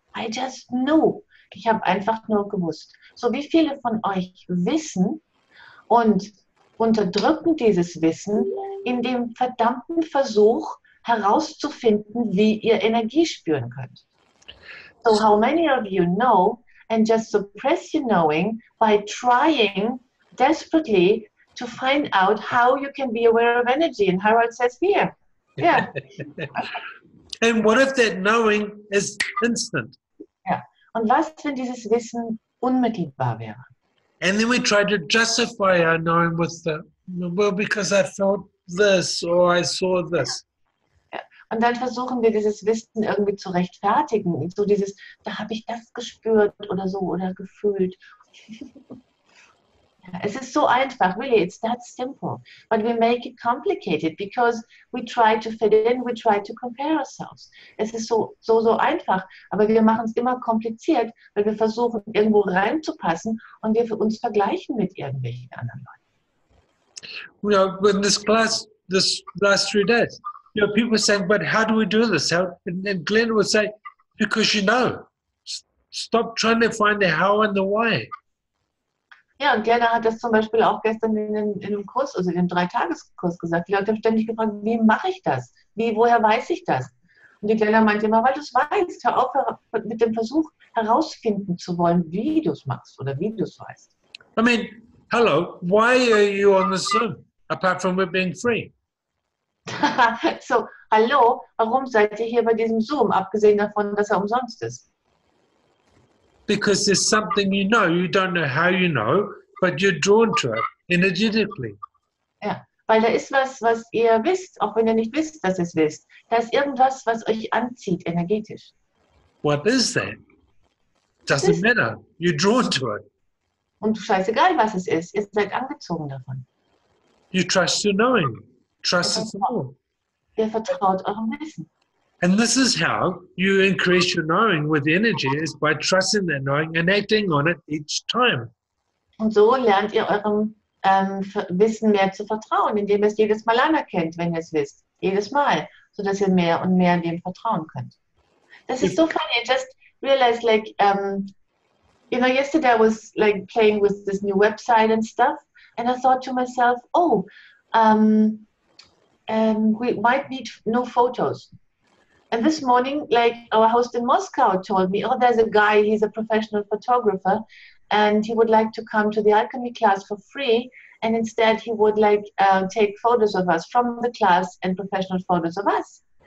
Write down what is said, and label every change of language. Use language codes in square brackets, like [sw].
[en] I just knew. [de] Ich habe einfach nur gewusst. So wie viele von euch wissen und unterdrücken dieses Wissen in dem verdammten Versuch herauszufinden, wie ihr Energie spüren könnt. [en] So how many of you know and just suppress your knowing by trying desperately to find out how you can be aware of energy? And Harold says here, yeah. And what if that knowing is instant? [de] Ja. Und was, wenn dieses Wissen unmittelbar wäre? [en] And then we try to justify our knowing with the, well, because I felt this or I saw this. [de] Ja. Und dann versuchen wir dieses Wissen irgendwie zu rechtfertigen. So dieses, da habe ich das gespürt oder so oder gefühlt. Es ist so einfach, [en] really, it's that simple. But we make it complicated because we try to fit in, we try to compare ourselves. [de] Es ist so einfach, aber wir machen es immer kompliziert, weil wir versuchen, irgendwo reinzupassen und wir für uns vergleichen mit irgendwelchen anderen Leuten. [en] You know, in this class, this last 3 days, you know, people saying, but how do we do this? How? And Glenn would say, because you know. Stop trying to find the how and the why. [de] Ja, und Glenna hat das zum Beispiel auch gestern in einem Kurs, also in einem 3-Tages-Kurs gesagt. Die Leute haben ständig gefragt, wie mache ich das? Woher weiß ich das? Und die Glenna meinte immer, weil du es weißt. Hör auf mit dem Versuch herausfinden zu wollen, wie du es machst oder wie du es weißt. [en] I mean, hello, why are you on the Zoom, apart from it being free? [de] So, hallo, warum seid ihr hier bei diesem Zoom, abgesehen davon, dass er umsonst ist? [en] Because there's something you don't know how you know, but you're drawn to it energetically. [de] Ja, weil da ist was ihr wisst, auch wenn ihr nicht wisst, dass ihr es wisst. Da ist irgendwas, was euch anzieht, energetisch. [en] What is that? Doesn't matter. You're drawn to it. [de] Und scheißegal, was es ist, ihr seid angezogen davon. [en] You trust your knowing. Trust it more. [de] Ihr vertraut eurem Wissen. And this is how you increase your knowing with energy, is by trusting that knowing and acting on it each time. Und so lernt ihr eurem Wissen mehr zu vertrauen, indem ihr es jedes Mal anerkennt, wenn ihr es wisst. Jedes Mal, sodass ihr mehr und mehr dem vertrauen könnt. Das ist so funny. [en] I just realized, like, you know, yesterday I was like playing with this new website and stuff, and I thought to myself, we might need new photos. And this morning, like, our host in Moscow told me, there's a guy, he's a professional photographer, and he would like to come to the alchemy class for free, and instead he would like take photos of us from the class and professional photos of us.